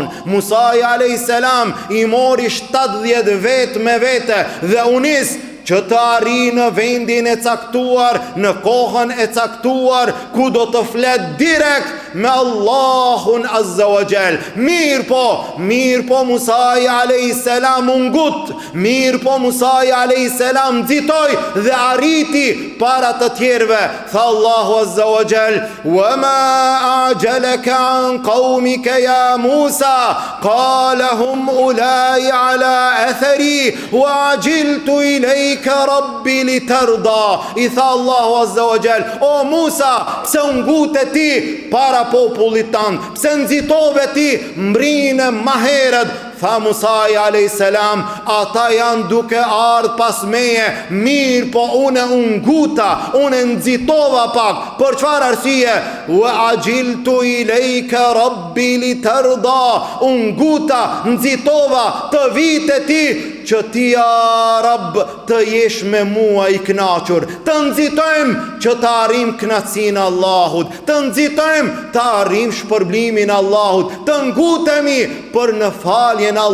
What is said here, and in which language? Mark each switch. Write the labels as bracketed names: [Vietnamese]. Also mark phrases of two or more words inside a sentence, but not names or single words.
[Albanian] Musa [Arabic] عليه السلام [Albanian] i mori 70 vet me vete dhe u nis që të arrijë në vendin e caktuar, në kohën e caktuar, ku do të flet direkt me Allahun [Arabic] عز وجل. [Albanian] Mirë po Musa [Arabic] عليه السلام [Albanian] ungut, mirë po Musa [Arabic] عليه السلام [Albanian] nxitoi dhe arriti para të tjerëve. Tha Allahu [Arabic] عز وجل, وما أعجلك عن قومك يا موسى قال هم أولاء على أثري وعجلت إليك رب لترضى. [Albanian] I tha Allahu [Arabic] عز وجل, [Albanian] o Musa, pse ngute ti para popullit tan, pse nxitove ti mbrinë ma herët? Tha Musa [Arabic] عليه السلام, [Albanian] ata janë duke ardhur pas meje, mirë po unë nguta, unë nxitova pak. Për çfarë arsye? [Arabic] وعجلت إليك ربي لترضى, nguta, [Albanian] nxitova të vite ti që ti [Arabic] يا رب [Albanian] të jesh me mua i kënaqur. Të nxitojmë që të arrim kënaqësinë e Allahut, të nxitojmë të arrim shpërblimin e Allahut, të ngutemi për në faljen e